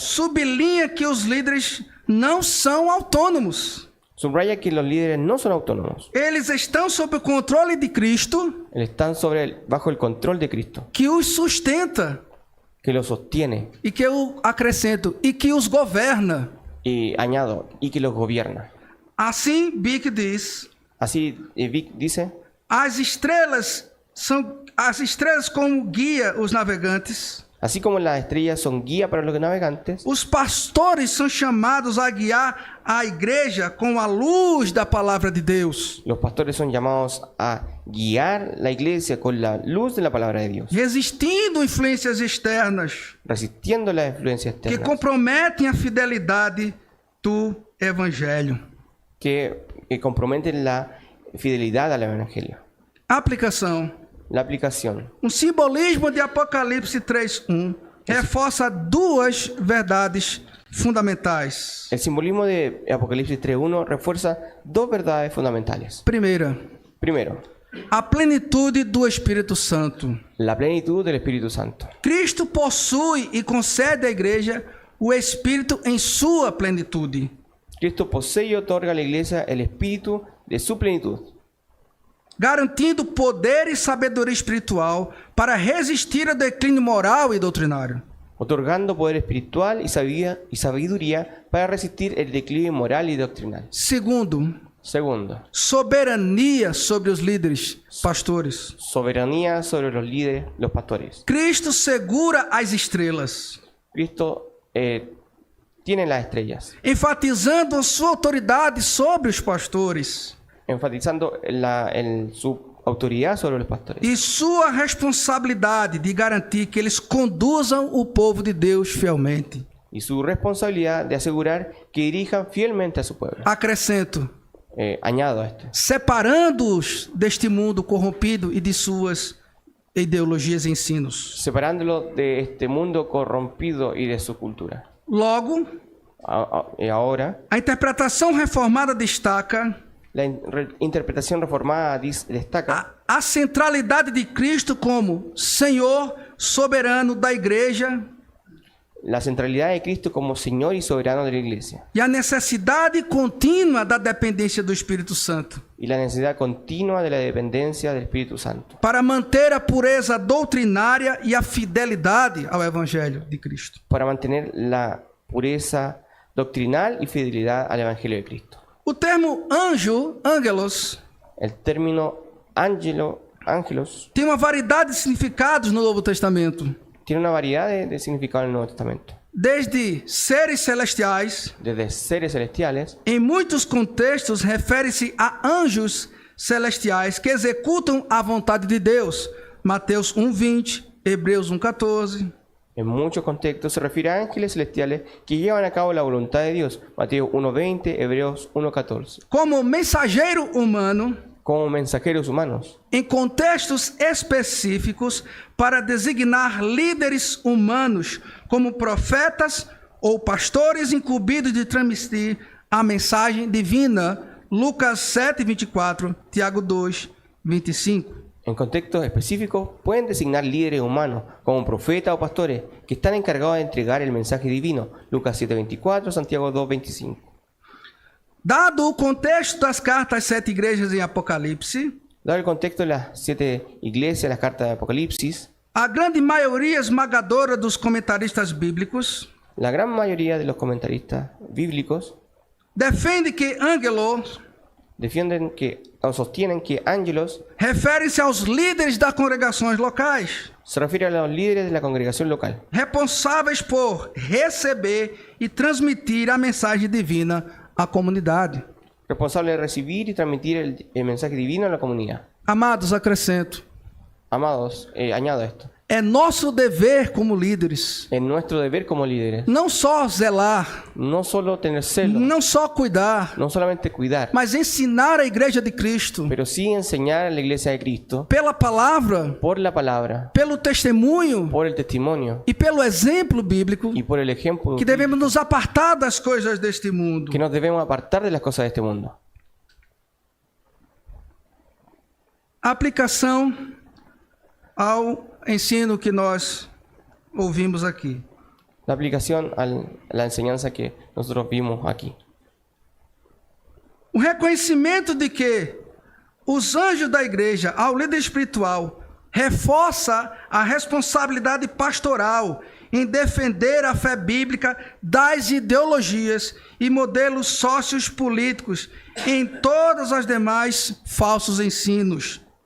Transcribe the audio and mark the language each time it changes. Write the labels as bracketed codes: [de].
[pt] sublinha que os líderes não são autônomos. [es] subraya que los líderes no son autónomos. [pt] Eles estão sob o controle de Cristo, [es] Están bajo el control de Cristo, [pt] que os sustenta, [es] que los sostiene, [pt] e que eu acrescento, e que os governa. [es] y añado, y que los gobierna. [pt] Assim, Bick diz, [es] Así Vic dice: [pt] as estrelas como guia os navegantes. [es] así como las estrellas son guía para los navegantes, [pt] Os pastores são chamados a guiar a igreja com a luz da palavra de Deus, [es] los pastores son llamados a guiar la iglesia con la luz de la palabra de Dios, [pt] resistindo influências externas [es] resistiendo las influencias [pt] que [es] externas [pt] comprometem a fidelidade do evangelho. [es] que comprometen la fidelidad al evangelio. [pt] Aplicação. [es] La aplicación. [pt] Um simbolismo de Apocalipse 3:1 reforça duas verdades fundamentais. [es] El simbolismo de Apocalipsis 3:1 refuerza dos verdades fundamentales. [pt] Primeira, [es] Primero, [pt] a plenitude do Espírito Santo. [es] La plenitud del Espíritu Santo. [pt] Cristo possui e concede à igreja o Espírito em sua plenitude. [es] Cristo posee y otorga a la iglesia el Espíritu de su plenitud, [pt] garantindo poder e sabedoria espiritual para resistir ao declínio moral e doutrinário. [es] otorgando poder espiritual y sabiduría para resistir el declive moral y doctrinal. [pt] Segundo, soberania sobre os líderes, pastores. [es] Soberanía sobre los líderes, los pastores. [pt] Cristo segura as estrelas, [es] Cristo tiene las estrellas, [pt] enfatizando a sua autoridade sobre os pastores [es] enfatizando su autoridad sobre los pastores [pt] e sua responsabilidade de garantir que eles conduzam o povo de Deus fielmente. [es] y su responsabilidad de asegurar que dirijan fielmente a su pueblo. [pt] Acrescento, [es] Añado a esto, [pt] separando-os deste mundo corrompido e de suas ideologias e ensinos. [es] separándolo de este mundo corrompido y de su cultura. [pt] Logo, [es] Ahora, [pt] a interpretação reformada destaca [es] la interpretación reformada destaca [pt] a centralidade de Cristo como Senhor soberano da igreja [es] la centralidad de Cristo como Señor y soberano de la iglesia [pt] e a necessidade contínua da dependência do Espírito Santo [es] y la necesidad continua de la dependencia del Espíritu Santo [pt] para manter a pureza doutrinária e a fidelidade ao Evangelho de Cristo. [es] para mantener la pureza doctrinal y fidelidad al Evangelio de Cristo. [pt] O termo anjo, angelos, [es] El término ángelos [pt] tem uma variedade de significados no Novo Testamento, [es] tiene una variedad de significados en el Nuevo Testamento, [pt] desde seres celestiais. [es] desde seres celestiales. [pt] Em muitos contextos, refere-se a anjos celestiais que executam a vontade de Deus. Mateus 1:20, Hebreus 1:14. [es] En muchos contextos se refiere a ángeles celestiales que llevan a cabo la voluntad de Dios. Mateo 1:20, Hebreos 1:14. [pt] Como mensageiro humano, [es] Como mensajeros humanos, [pt] em contextos específicos, para designar líderes humanos como profetas ou pastores incumbidos de transmitir a mensagem divina. Lucas 7:24, Tiago 2:25. [es] en contextos específicos, pueden designar líderes humanos como profetas o pastores que están encargados de entregar el mensaje divino. Lucas 7:24, Santiago 2:25. [pt] Dado o contexto das cartas às 7 igrejas em Apocalipse, [es] Dado el contexto de las 7 iglesias, las cartas de Apocalipsis, [pt] a grande maioria esmagadora dos comentaristas bíblicos [es] la gran mayoría de los comentaristas bíblicos [pt] defende que ángelos [es] defienden que o sostienen que ángelos [pt] refere-se aos líderes das congregações locais, [es] se refiere a los líderes de la congregación local, [pt] responsáveis por receber e transmitir a mensagem divina à comunidade. [es] responsables de recibir y transmitir el mensaje divino a la comunidad. [pt] Amados, acrescento, [es] Amados, añado esto. [pt] é nosso dever como líderes [es] Es nuestro deber como líderes [pt] não só zelar, [es] no solo tener celo, [pt] não só cuidar, [es] no solamente cuidar, [pt] mas ensinar a igreja de Cristo [es] pero sí enseñar a la iglesia de Cristo [pt] pela palavra, [es] por la palabra, [pt] pelo testemunho [es] por el testimonio [pt] e pelo exemplo bíblico, [es] y por el ejemplo [pt] que devemos nos apartar das coisas deste mundo. [es] que nos debemos apartar de las cosas de este mundo. [pt] Aplicação ao ensino que nós ouvimos aqui. [es] La aplicación a la enseñanza que nosotros vimos aquí. [pt] O reconhecimento de que os anjos da igreja, ao líder espiritual, reforça a responsabilidade pastoral em defender a fé bíblica das ideologias e modelos sociopolíticos em todas as demais falsos ensinos.